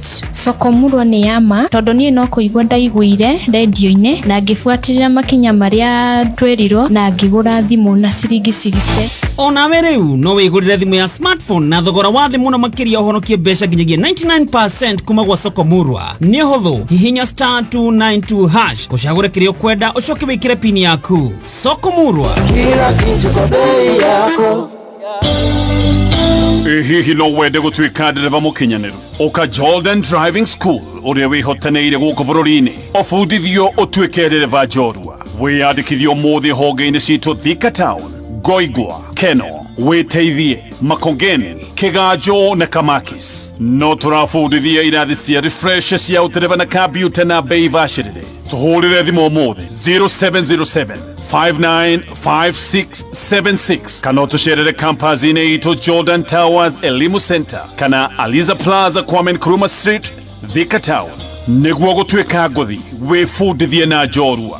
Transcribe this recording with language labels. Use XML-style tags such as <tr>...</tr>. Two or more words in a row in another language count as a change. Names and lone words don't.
<ki>Soko Murwa nĩ yama tondũ niĩ no kũigua ndaiguire radio-inĩ na ngĩbuatĩrĩra makinya marĩa twerirwo na ngĩgũra thimũ na ciringi 60. Onawe rĩu no wĩgũrĩre thimũ ya smartphone na thogora wa thĩ mũno makĩria ũhonokie mbeca nginyagia 99% kuma gwa Soko Murwa. Nĩ ũhũthũ, hihinya *292# ũcagũre kĩrĩa ũkwenda ũcoke wĩkĩre pin yaku. Soko Murwa,</ki> <sw>kila kitu kwa bei yako.</sw> <ki>Hihi no wende gũtuĩka ndereba mũkinyanĩru ũka Jordan Driving School ũrĩa wĩhotanĩire gũkũ bũrũri-inĩ ũbundithio ũtuĩke ndereba njorua. Wĩyandĩkithie ũmũthĩ honge-inĩ citũ Thika Town, Ngoigwa, Keno, Wĩteithie, Makongeni, Kĩganjo na Kamakis. No tũrabundithia irathi cia refresher cia ũtereba na kambiuta na bei bacĩrĩre. Tũhũrĩre thimũ ũmũthĩ 0707-595676 kana ũtũcerere campus-inĩ itũ Jordan Towers Elimu Center kana Aliza Plaza Kwame Nkrumah Street, Thika Town. Nĩguo gũtuĩka ngũthi wĩbundithie na njorua.</ki>